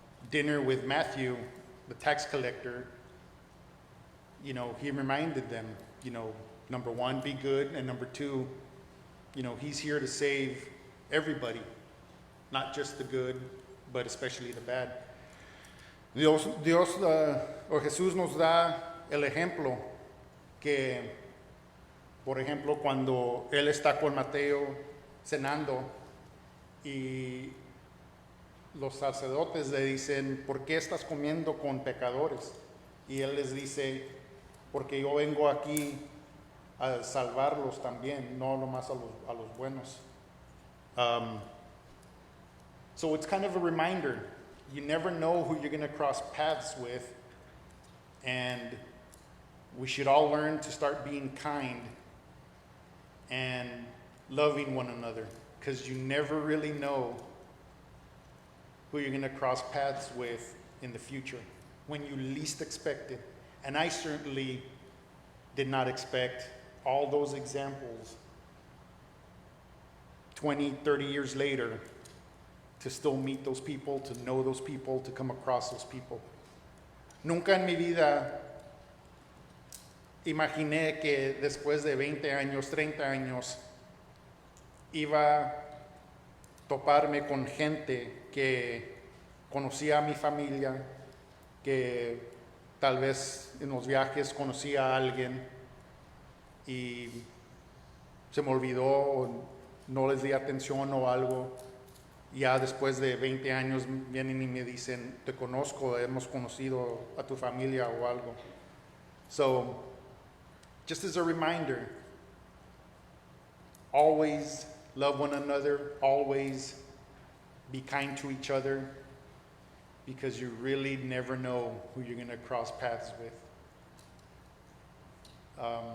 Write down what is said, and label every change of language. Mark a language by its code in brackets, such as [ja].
[en] dinner with Matthew, the tax collector, you know, he reminded them, you know, number one, be good, and number two, you know, he's here to save everybody, not just the good, but especially the bad. [es] O Jesús nos da el ejemplo que, por ejemplo, cuando él está con Mateo cenando y los sacerdotes le dicen, ¿por qué estás comiendo con pecadores? Y él les dice, porque yo vengo aquí a salvarlos también, no nomás a los buenos. [en] So it's kind of a reminder. You never know who you're going to cross paths with, and we should all learn to start being kind and loving one another, because you never really know who you're going to cross paths with in the future when you least expect it. And I certainly did not expect all those examples 20, 30 years later to still meet those people, to know those people, to come across those people. [es] Nunca en mi vida imaginé que después de 20 años, 30 años, iba a toparme con gente que conocía a mi familia, que tal vez en los viajes conocía a alguien y se me olvidó o no les di atención o algo. Ya después de 20 años vienen y me dicen, te conozco, hemos conocido a tu familia o algo. [en] So, just as a reminder, always love one another, always be kind to each other, because you really never know who you're going to cross paths with.